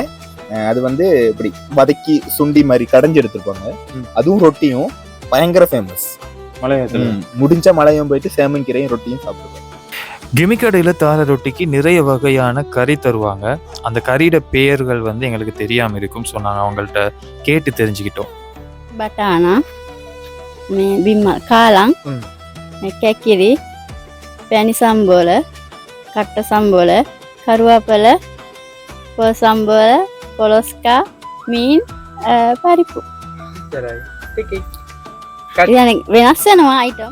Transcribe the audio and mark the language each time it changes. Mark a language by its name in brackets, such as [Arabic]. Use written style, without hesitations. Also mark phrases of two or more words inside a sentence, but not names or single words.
[Tamil] அது வந்து இப்படி வதக்கி சுண்டி மாதிரி கடைஞ்சி எடுத்துருப்பாங்க. அதுவும் ரொட்டியும் பயங்கர ஃபேமஸ் மலையத்துல. முடிஞ்ச மலையும் போயிட்டு சேமங்கீரையும் ரொட்டியும் சாப்பிடுவாங்க. கெமிக்கடையில தார ரொட்டிக்கு நிறைய வகையான கறி தருவாங்க. அந்த கறியோட பெயர்கள் வந்து எங்களுக்கு தெரியாம இருக்கும், சொன்னாங்க, அவங்கள்ட்ட கேட்டு தெரிஞ்சுக்கிட்டோம். [Sinhala] බටානා බිම්ම කාලං කැකිරි පැණි සම්බෝල කට්ට සම්බෝල කරුවාපල පොල් සම්බෝල පොලොස්කා මීන් පරිප්පු වෙනස් වෙනවා අයිටම්.